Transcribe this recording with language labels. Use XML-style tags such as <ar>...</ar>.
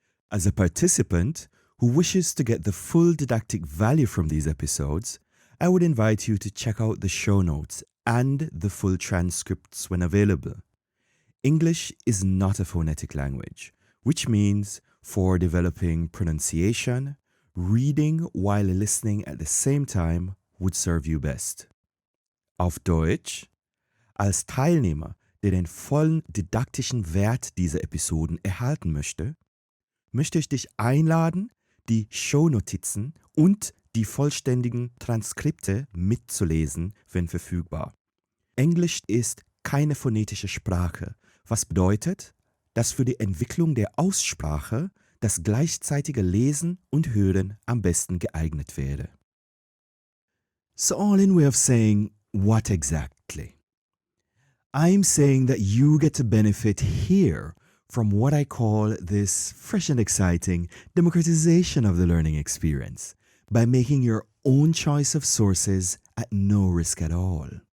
<en>As a participant who wishes to get the full didactic value from these episodes, I would invite you to check out the show notes and the full transcripts when available. English is not a phonetic language, which means for developing pronunciation, reading while listening at the same time would serve you best.</en> <de>Auf Deutsch, als Teilnehmer, der den vollen didaktischen Wert dieser Episoden erhalten möchte ich dich einladen, die Shownotizen und die vollständigen Transkripte mitzulesen, wenn verfügbar. Englisch ist keine phonetische Sprache, was bedeutet, dass für die Entwicklung der Aussprache das gleichzeitige Lesen und Hören am besten geeignet wäre.</de> <en>So all in way of saying, what exactly? I'm saying that you get to benefit here from what I call this fresh and exciting democratization of the learning experience by making your own choice of sources at no risk at all.</en>